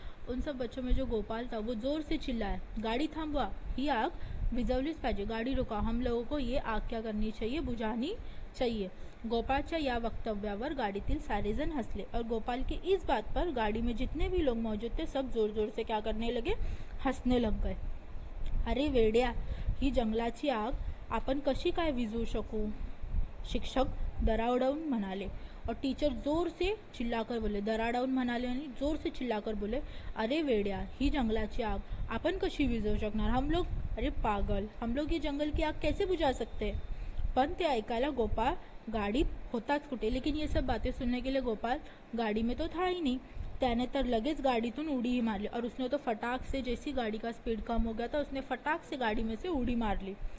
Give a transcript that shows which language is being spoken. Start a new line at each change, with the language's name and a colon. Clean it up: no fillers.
Hindi: उन सब बच्चों में जो गोपाल था वो जोर से चिल्लाया,
Marathi: गाड़ी थांबवा, ही आग विझवलीच पाहिजे,
Hindi: गाड़ी रुका, हम लोगों को ये आग क्या करनी चाहिए? बुझानी चाहिए।
Marathi: गोपालच्या या वक्तव्यावर गाडीतील सारे जन हंसले
Hindi: और गोपाल की इस बात पर गाड़ी में जितने भी लोग मौजूद थे सब जोर जोर से क्या करने लगे? हंसने लग गए।
Marathi: अरे वेड्या, ही जंगलाची आग आपण कशी काय विझवू शकू? शिक्षक दरावडाऊन म्हणाले
Hindi: और टीचर जोर से चिल्लाकर बोले।
Marathi: दरावडाऊन म्हणाले आणि
Hindi: जोर से चिल्लाकर बोले,
Marathi: अरे वेड्या, ही जंगलाची आग आपण कशी विझवू शकणार?
Hindi: हम लोग, अरे पागल, हम लोग ये जंगल की आग कैसे बुझा सकते हैं?
Marathi: पण ते ऐकायला गोपाल गाड़ी होताच कुठे,
Hindi: लेकिन ये सब बातें सुनने के लिए गोपाल गाड़ी में तो था ही नहीं।
Marathi: त्याने तर लगेच गाडीतून उडी ही मारली
Hindi: और उसने तो फटाक से, जैसी गाड़ी का स्पीड कम हो गया था, उसने फटाक से गाड़ी में से उडी मारली।